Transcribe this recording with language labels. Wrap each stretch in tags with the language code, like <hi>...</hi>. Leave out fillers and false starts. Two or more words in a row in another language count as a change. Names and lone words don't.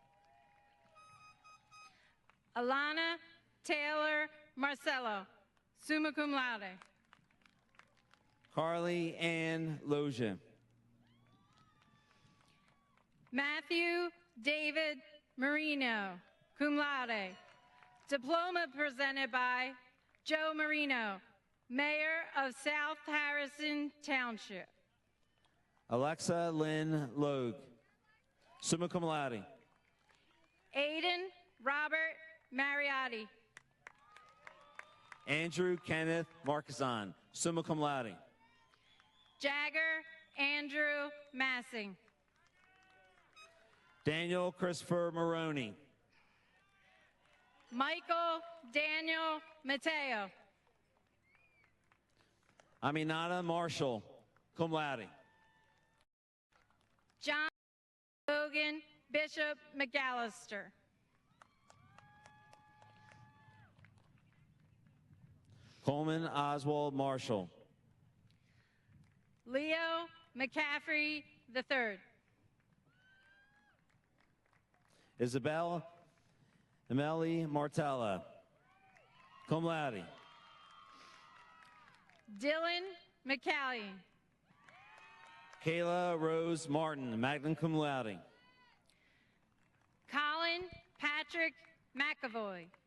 <en>Alana Taylor Marcello,</en> <la>summa cum laude.</la> <en>Carly Ann Loja. Matthew David Marino,</en> <la>cum laude.</la> <en>Diploma presented by Joe Marino, Mayor of South Harrison Township. Alexa Lynn Logue,</en> <la>summa cum laude.</la> <en>Aiden Robert Mariotti. Andrew Kenneth Marquezon,</en> <la>summa cum laude.</la> <en>Jagger Andrew Massing. Daniel Christopher Maroney. Michael Daniel Mateo. Aminata Marshall,</en> <la>cum laude.</la> <en>John Logan Bishop McAllister. Coleman Oswald Marshall. Leo McCaffrey III. Isabel Emily Martella,</en> <la>cum laude.</la> <en>Dylan McCallion. Kayla Rose Martin,</en> <la>magna cum laude.</la> <en>Colin Patrick McAvoy.</en>